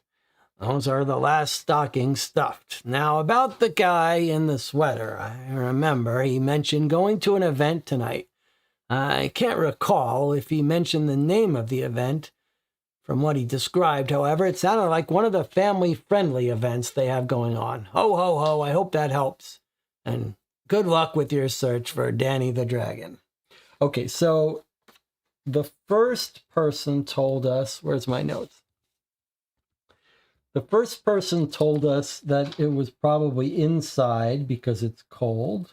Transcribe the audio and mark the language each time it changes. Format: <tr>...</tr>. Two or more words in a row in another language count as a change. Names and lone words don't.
<en>Those are the last stockings stuffed. Now, about the guy in the sweater. I remember he mentioned going to an event tonight. I can't recall if he mentioned the name of the event. From what he described, however, it sounded like one of the family-friendly events they have going on. Ho, ho, ho. I hope that helps. And good luck with your search for Danny the Dragon. Okay, so the first person told us, where's my notes? The first person told us that it was probably inside because it's cold.</en>